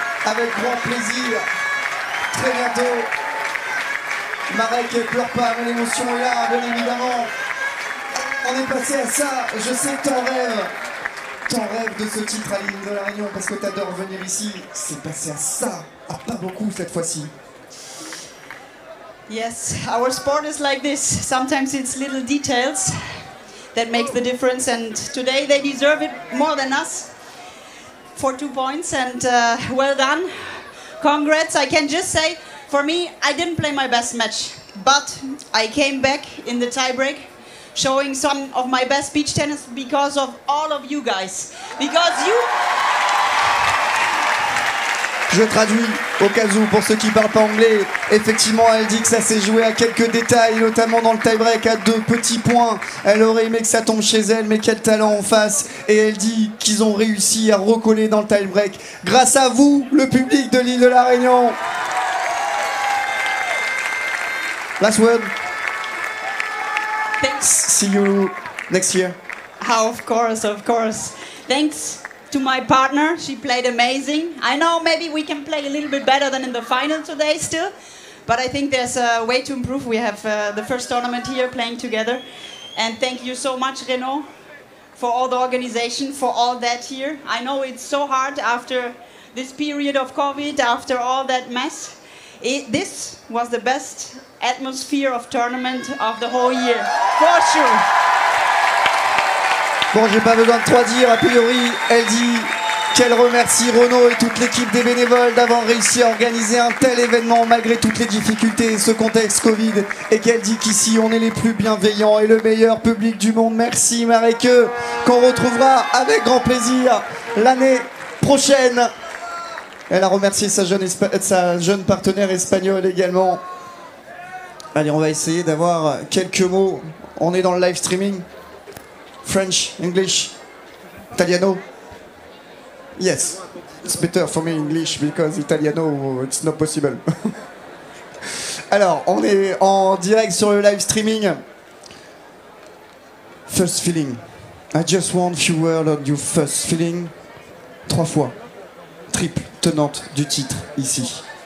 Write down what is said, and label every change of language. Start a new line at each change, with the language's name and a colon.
French: avec grand plaisir. Très bientôt. Marek ne pleure pas, mais l'émotion est là, bien évidemment. On est passé à ça. Je sais que t'en rêves de ce titre à l'île de la Réunion parce que t'adores venir ici. C'est passé à ça, à pas beaucoup cette fois-ci.
English: Yes, our sport is like this. Sometimes it's little details that makes the difference, and today they deserve it more than us for 2 points, and well done. Congrats. I can just say, for me, I didn't play my best match, but I came back in the tiebreak showing some of my best beach tennis because of all of you guys. Because you...
French: Je traduis au cas où pour ceux qui parlent pas anglais. Effectivement, elle dit que ça s'est joué à quelques détails, notamment dans le tie-break à 2 petits points. Elle aurait aimé que ça tombe chez elle, mais quel talent en face. Et elle dit qu'ils ont réussi à recoller dans le tie-break grâce à vous, le public de l'île de la Réunion.
English: Last word. Thanks. See you next year. Oh, of course, of course. Thanks to my partner, she played amazing. I know maybe we can play a little bit better than in the final today still, but I think there's a way to improve. We have the first tournament here playing together. And thank you so much, Renaud, for all the organization, for all that here. I know it's so hard after this period of COVID, after all that mess. This was the best atmosphere of tournament of the whole year, for sure.
French: Bon, j'ai pas besoin de trop dire, a priori, elle dit qu'elle remercie Renaud et toute l'équipe des bénévoles d'avoir réussi à organiser un tel événement malgré toutes les difficultés et ce contexte Covid, et qu'elle dit qu'ici on est les plus bienveillants et le meilleur public du monde. Merci Marek, qu'on retrouvera avec grand plaisir l'année prochaine. Elle a remercié sa jeune partenaire espagnole également. Allez, on va essayer d'avoir quelques mots. On est dans le live streaming.
English: French, English, Italiano. Yes, it's better for me English because Italiano it's not possible.
French: Alors, on est en direct sur le live streaming.
English: First feeling. I just want few words on your first feeling.
French: 3 fois. Triple tenante du titre ici.